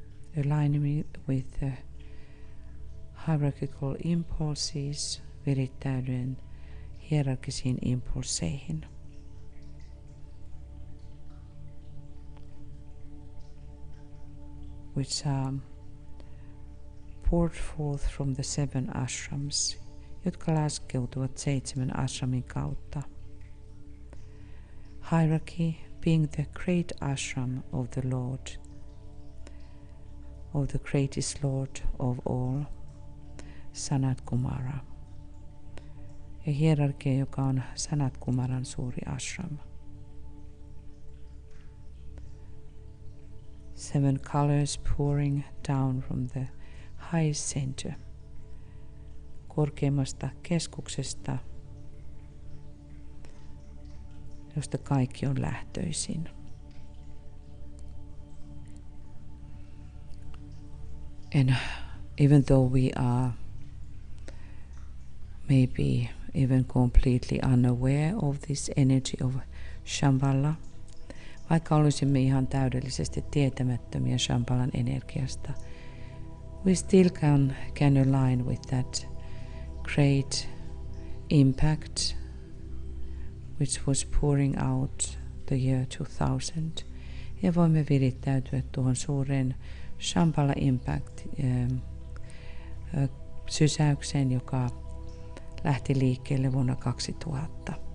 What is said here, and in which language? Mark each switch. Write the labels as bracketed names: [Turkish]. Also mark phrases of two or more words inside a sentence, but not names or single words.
[English] aligning with the hierarchical impulses, [Finnish] virittäydyen hierarkisiin impulseihin. [English] Which are poured forth from the 7 ashrams, [Finnish] jotka laskeutuvat 7 ashramin kautta. [English] Hierarchy being the great ashram of the Lord, of the greatest Lord of all, Sanat Kumara. [Finnish] Ja hierarkia, joka on Sanat Kumaran suuri ashram. [English] 7 colors pouring down from the high center, [Finnish] korkeimmasta keskuksesta, josta kaikki on lähtöisin. [English] And even though we are maybe even completely unaware of this energy of Shambhala, [Finnish] vaikka olisimme ihan täydellisesti tietämättömiä Shambhalan energiasta, [English] we still can align with that great impact which was pouring out the year 2000. [Finnish] Ja voimme virittäytyä tuohon suureen Shambhala Impact sysäykseen, joka lähti liikkeelle vuonna 2000.